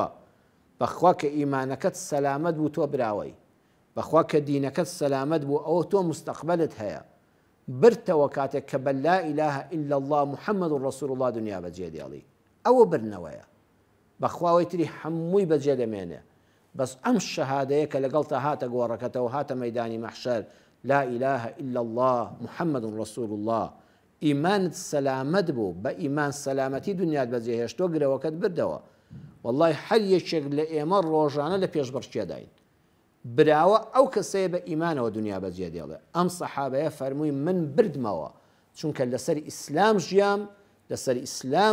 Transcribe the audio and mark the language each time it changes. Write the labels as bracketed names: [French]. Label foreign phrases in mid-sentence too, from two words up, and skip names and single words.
[Central Kurdish] بەخوا کە ئیمانەکەت سەلامەت بوو تۆ براوەی، بەخوا کە دینەکەت سەلامەت بوو ئەوە تۆ مستەقبەلت هەیە. برتەوە کاتێک کە بە [Arabic] لا ئیلاهە ئیلا الله محەممەد ڕەسوول الله [Central Kurdish] دنیا بەجێ دێڵی، ئەوە برنەوەیە. بەخواوەی تری هەمووی بەجێ دەمێنێ. بەس ئەم شەهادەیە کە لەگەڵ تا هاتە گۆڕەکەتەوە هاتە مەیدانی مەحشەر [Arabic] لا إله إلا الله محمد رسول الله [Central Kurdish] ئیمانت سەلامەت بوو بە ئیمان سەلامەتی دنیات بەجێهێشتۆ گرەوەکەت بردەوە والله هەر یەکێک لە ئێمە ڕۆژانە لە پێشبڕکێداین براوە ئەو کەسەیە بە ئیمانەوە دنیا بەجێ دێڵێ ئەم سەحابەیە فەرمووی من بردمەوە چونکە لەسەر ئیسلام ژیام لەسەر ئیسلام